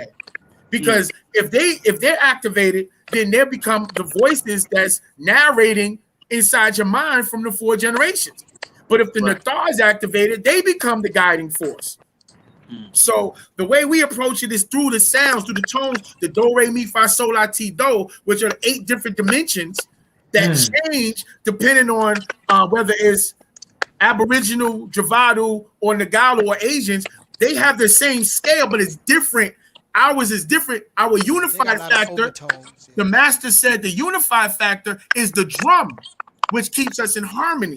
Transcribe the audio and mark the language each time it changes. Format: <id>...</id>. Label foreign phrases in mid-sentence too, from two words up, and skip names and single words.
<en>Because if they're activated, then they become the voices that's narrating inside your mind from the 4 generations. But if the Nadar is activated, they become the guiding force. So the way we approach it is through the sounds, through the tones, the do, re, mi, fa, sol, la, ti, do, which are 8 different dimensions that change depending on whether it's Aboriginal, Javadu, or Nagalu, or Asians. They have the same scale, but it's different. Ours is different. Our unified factor, the master said the unified factor is the drum, which keeps us in harmony.</en>